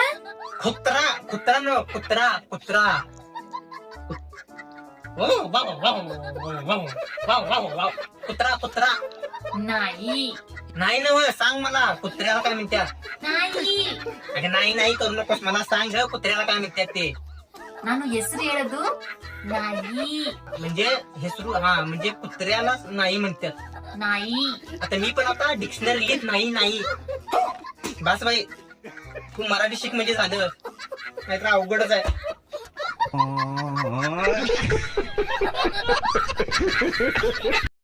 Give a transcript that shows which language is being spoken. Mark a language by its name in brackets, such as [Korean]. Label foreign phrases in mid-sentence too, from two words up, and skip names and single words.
[Marathi] कुत्रा कुत्रा न कुत्रा कुत्रा. कुत्रा कुत्रा [Kannada] ನಾಯಿ. [Marathi] नाही ना. सांग मला कुत्र्याला काय म्हणतात? [Kannada] ನಾಯಿ. [Marathi] अगं नाही नाही करू नकोस. मला सांग ग कुत्र्याला काय म्हणतात ते. [Kannada] ನಾನು ಹೆಸರು ಹೇಳೋದು ನಾಯಿ. [Marathi] म्हणजे हे सुरू. हा म्हणजे कुत्र्याला नाही म्हणतात. [Kannada] ನಾಯಿ. [Marathi] आता मी पण आता डिक्शनरी लिहित नाही नाही. बस बाई, तू मराठी शिक म्हणजे झालं. नाहीतर अवघडच आहे.